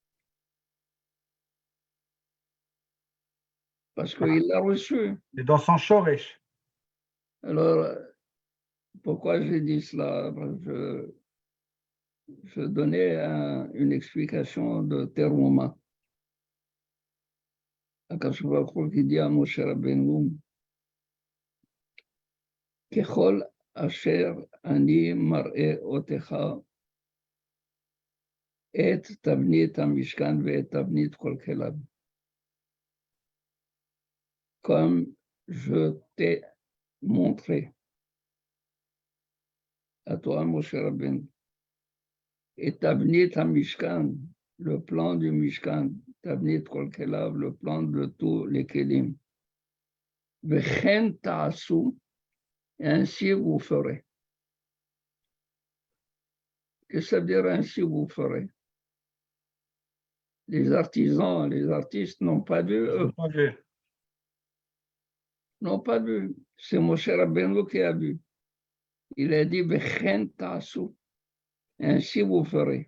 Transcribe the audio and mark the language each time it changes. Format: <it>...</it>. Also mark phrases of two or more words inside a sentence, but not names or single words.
<fr>Parce qu'il l'a reçu. c'est dans son shoresh. Alors, pourquoi j'ai dit cela? Je donnais une explication de Teruma.</fr> <he>הקדוש ברוך הוא</he> <fr>qui dit à</fr> <he>Moshe Rabbeinu, ככל אשר אני מראה אותך את תבנית המשכן ואת תבנית כל כליו.</he> <fr>Comme je t'ai montré à toi, Moshe Rabbeinu,</fr> <he>את תבנית המשכן,</he> <fr>le plan du Mishkan,</fr> <he>תבנית כל כליו,</he> <fr>le plan de tous les kelim.</fr> <he>וכן תעשו,</he> <fr>et ainsi vous ferez. Qu'est-ce que ça veut dire ainsi vous ferez? Les artisans, les artistes n'ont pas vu, eux, n'ont pas vu. C'est Moshe Rabbeinu qui a vu. Il a dit,</fr> <he>וכן תעשו,</he> <fr>ainsi vous ferez.</fr>